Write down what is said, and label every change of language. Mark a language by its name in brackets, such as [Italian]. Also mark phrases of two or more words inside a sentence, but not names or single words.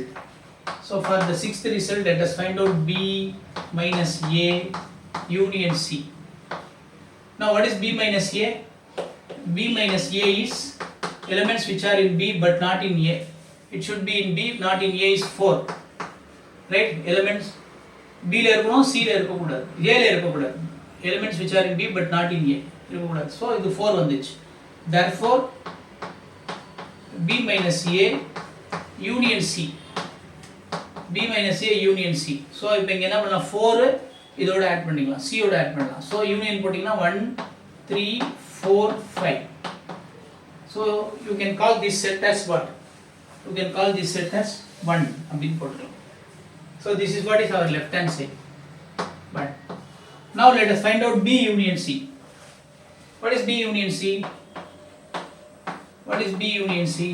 [English] So for the sixth result, let us find out B minus A union C. Now what is B minus A? B minus A is elements which are in B but not in A. It should be in B, not in A is 4. Right? [Tamil] Elements B ல இருக்கோம், C ல இருக்கக்கூடாது, A ல இருக்கக்கூடாது. [English] Elements which are in B but not in A irukkodadu. [Tamil] So இது 4 வந்துச்சு. [English] Therefore B minus A union C. B minus A union C. [Tamil] So இப்போ இங்க என்ன பண்ணலாம், 4 இதோட ஆட் பண்ணிக்கலாம், C ஓட ஆட் பண்ணலாம். So யூனியன் போட்டீங்கன்னா 1 3 4 5. [English] So you can call this set as what? You can call this set as 1 [Tamil] அப்படினு போட்டுக்கலாம். [English] So this is what is our left hand side. But now let us find out B union C. What is B union C? What is B union C?